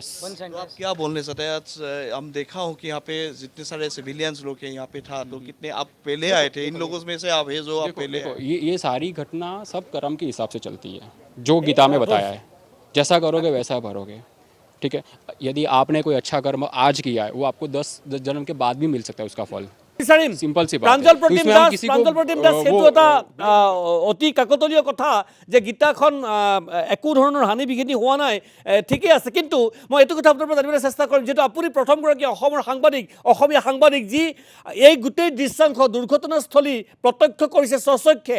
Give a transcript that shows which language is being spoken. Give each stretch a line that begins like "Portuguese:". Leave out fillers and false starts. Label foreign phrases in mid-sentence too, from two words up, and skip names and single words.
Hindi: तो आप क्या बोलने चाहते हैं? आज हम देखा हूँ कि यहाँ पे जितने सारे सिविलियंस लोग हैं यहाँ पे था, तो कितने आप पहले आए थे, इन लोगों में से आप है जो आप पहले देखो, ये सारी घटना सब कर्म के हिसाब से चलती है, जो गीता में बताया है। जैसा करोगे वैसा भरोगे, ठीक है। यदि आपने कोई अच्छा कर्म आज किया है, वो आपको 10 जन्म के बाद भी मिल सकता है उसका फल।
Assamese: বিচাৰিম
Hindi: सिंपल सी बात है।
Assamese: প্ৰাঞ্জল
Hindi: तो
Assamese: প্ৰতিম
Hindi: इसमें हम
Assamese: দাস
Hindi: किसी को
Assamese: প্ৰাঞ্জল প্ৰতিম দাস সেইটো এটা অতি কাকতলীয় কথা যে গীতাখন একো ধৰণৰ হানি বিঘিনি হোৱা নাই, ঠিকেই আছে। কিন্তু মই এইটো কথা আপোনাৰ পৰা জানিবলৈ চেষ্টা কৰিম, যিহেতু আপুনি প্ৰথমগৰাকী অসমৰ সাংবাদিক, অসমীয়া সাংবাদিক, যি এই গোটেই দৃশ্যাংশ দুৰ্ঘটনাস্থলী প্ৰত্যক্ষ কৰিছে স্বচক্ষে।